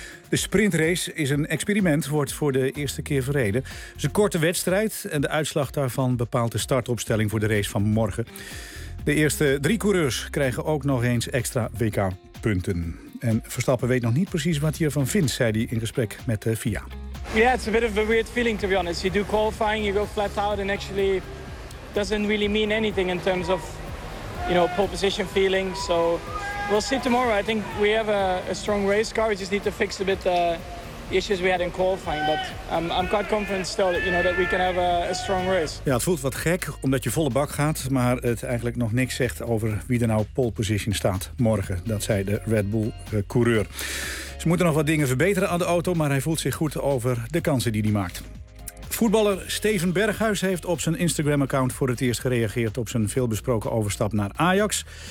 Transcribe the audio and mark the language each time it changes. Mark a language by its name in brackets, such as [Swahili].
[Dutch] De sprintrace is een experiment, wordt voor de eerste keer verreden. Het is een korte wedstrijd en de uitslag daarvan bepaalt de startopstelling voor de race van morgen. De eerste drie coureurs krijgen ook nog eens extra WK-punten. En Verstappen weet nog niet precies wat hij ervan vindt, zei hij in gesprek met de FIA. [English] Yeah, it's a bit of a weird feeling to be honest. You do qualifying, you go flat out and actually doesn't really mean anything in terms of, you know, pole position feeling. So we'll see tomorrow. I think we have a strong race car. We just need to fix a bit the issues we had in qualifying. But I'm quite confident still that, you know, that we can have a strong race. [Dutch] Ja, het voelt wat gek omdat je volle bak gaat, maar het eigenlijk nog niks zegt over wie er nou pole position staat morgen. Dat zei de Red Bull coureur. Ze moeten nog wat dingen verbeteren aan de auto, maar hij voelt zich goed over de kansen die hij maakt. Voetballer Steven Berghuis heeft op zijn Instagram-account voor het eerst gereageerd op zijn veelbesproken overstap naar Ajax.